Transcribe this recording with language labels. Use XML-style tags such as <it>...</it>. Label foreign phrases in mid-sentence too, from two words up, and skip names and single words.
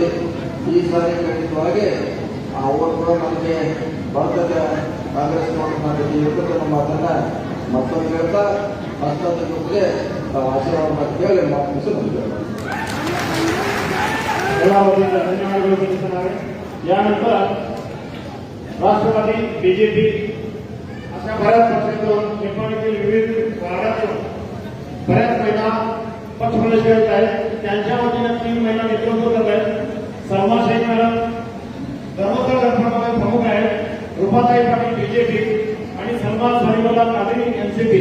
<kn>ಈ ಸಾರಿ ಖಂಡಿತವಾಗಿ ಆ ಓಟ್ ಕೂಡ ನಮಗೆ ಬರ್ತದೆ. ಕಾಂಗ್ರೆಸ್ ನಮ್ಮ ಮಾತನ್ನ ಮತ್ತೊಂದು ಹೇಳ್ತಾ ಮತ್ತೊಂದು ಜೊತೆಗೆ ನಾವು ಆಶೀರ್ವಾದ ಕೇಳಿ ಮಾತು ಮುಗಿಸ್ತೇವೆ. ಎಲ್ಲ ವತಿಯಿಂದ ಧನ್ಯವಾದಗಳು ತಿಳಿಸಲಾಗಿದೆ.</kn> <mr>यानंतर राष्ट्रवादी बीजेपी अशा बऱ्याच पक्षातून निपाणीतील विविध वार्डातून बऱ्याच महिला पक्षप्रवेश करत आहेत. त्यांच्या वतीनं 3 महिला नेतृत्व करत आहेत. सलमा शेख मॅडम धर्मोत्तर गटप्रमुख प्रमुख आहेत, रूपाताई पाटील बीजेपी आणि सलमान सरीवाला कादरी एनसीपी.</mr>